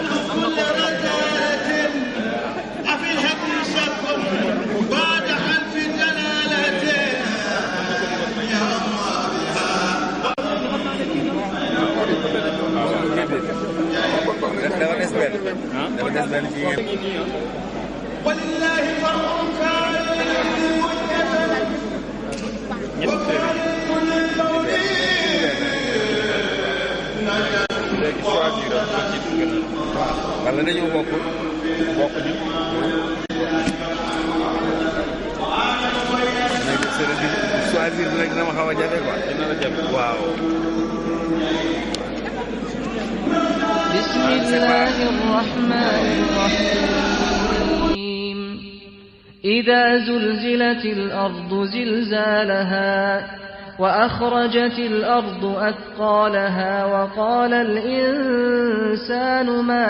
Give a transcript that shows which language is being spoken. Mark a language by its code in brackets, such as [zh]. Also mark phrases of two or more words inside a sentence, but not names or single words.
[wo] dafa des benn ci [ar] ولله فرع [wo] wala dañoo bokk ñu choisir rek dina ma xaw a jafe quoi dina la jafe waaw [ar] بسم الله الرحمن الرحيم إذا زلزلت الأرض زلزالها وأخرجت الأرض أثقالها وقال الإنسان ما